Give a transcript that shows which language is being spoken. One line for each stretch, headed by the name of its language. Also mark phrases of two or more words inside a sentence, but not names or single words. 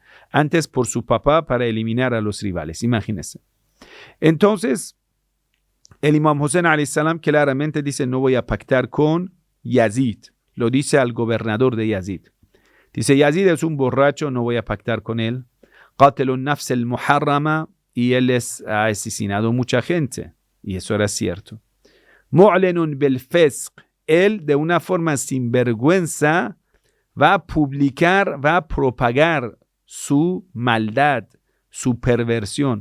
Spanish: Antes por su papá para eliminar a los rivales. Imagínense. Entonces, el Imam Hussein
Arabic: عليه السلام
Spanish: claramente dice, no voy a pactar con Yazid. Lo dice al gobernador de Yazid. Dice, Yazid es un borracho, no voy a pactar con él.
Arabic: قاتل النفس المحرمة,
Spanish: y él ha asesinado mucha gente. Y eso era cierto.
Arabic: معلن بالفسق,
Spanish: él de una forma sinvergüenza va a publicar, va a propagar su maldad, su perversión.